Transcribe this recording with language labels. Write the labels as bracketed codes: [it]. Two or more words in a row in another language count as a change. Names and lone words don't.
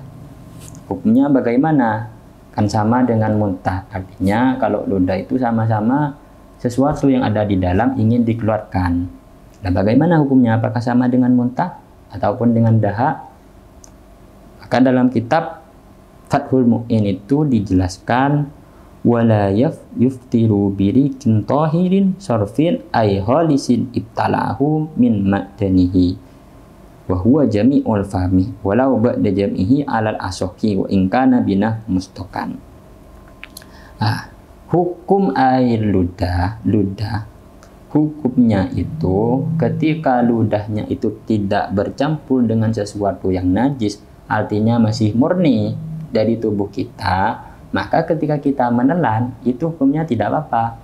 [id] Hukumnya bagaimana? Kan sama dengan muntah. Artinya kalau ludah itu sama-sama sesuatu yang ada di dalam ingin dikeluarkan. Nah, bagaimana hukumnya? Apakah sama dengan muntah ataupun dengan dahak? Maka dalam kitab Fathul Mu'in itu dijelaskan, [ar] ولا يفطر بريق طاهر صرف أي خالص ابتلعه من معدنه وهو جميع الفم ولو بعد جمعه على الأصح وإن كان بنحو مصطكى. [id] Hukum air ludah, hukumnya itu ketika ludahnya itu tidak bercampur dengan sesuatu yang najis, artinya masih murni dari tubuh kita, maka ketika kita menelan itu hukumnya tidak apa-apa.